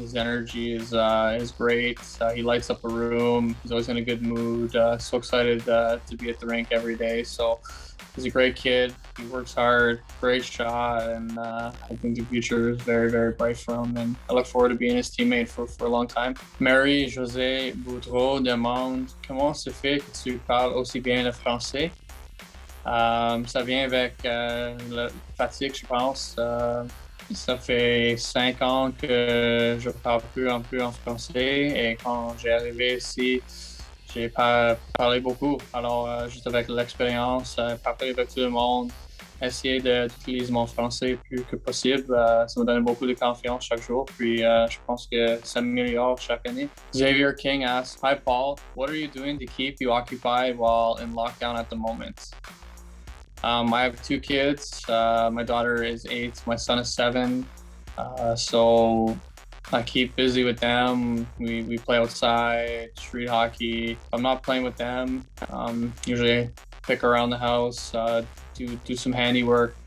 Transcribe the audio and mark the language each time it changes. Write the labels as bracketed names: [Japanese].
[English] His energy is great. He lights up a room. He's always in a good mood. So excited to be at the rink every day. So he's a great kid. He works hard, great shot, and I think the future is very, very bright for him. And I look forward to being his teammate for a long time. [French] Marie-Josée Boudreau demande, comment se fait que tu parles aussi bien le français? Ça vient avec la fatigue, je pense. Ça fait 5 ans que je parle plus un peu en français et quand j'ai arrivé ici, j'ai pas parlé beaucoup. Alors, juste avec l'expérience, parler avec tout le monde, essayer d'utiliser mon français le plus que possible, ça me donne beaucoup de confiance chaque jour. Puis, je pense que ça m'améliore chaque année. [English] Xavier King asks, "Hi Paul, what are you doing to keep you occupied while in lockdown at the moment?" I have 2 kids. My daughter is 8, my son is 7. So I keep busy with them. We play outside, street hockey. If I'm not playing with them, usually pick around the house, do some handiwork.